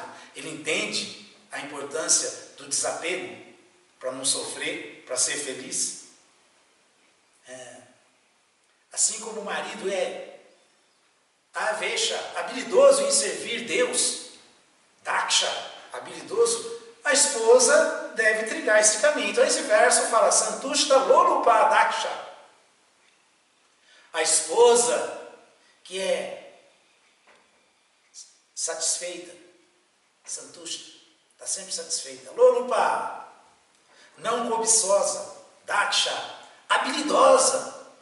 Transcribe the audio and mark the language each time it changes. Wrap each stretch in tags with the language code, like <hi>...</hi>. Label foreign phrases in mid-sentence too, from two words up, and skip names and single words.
<pt>Ele entende a importância do desapego para não sofrer, para ser feliz. Assim como o marido é avesha, habilidoso em servir Deus, daksha, habilidoso, a esposa deve trilhar esse caminho. Então esse verso fala</pt> <sa>संतुष्ट लोलुप दक्ष.</sa> <pt>A esposa que é satisfeita, santushta, está sempre satisfeita, lolupa, não cobiçosa, daksha, habilidosa</pt>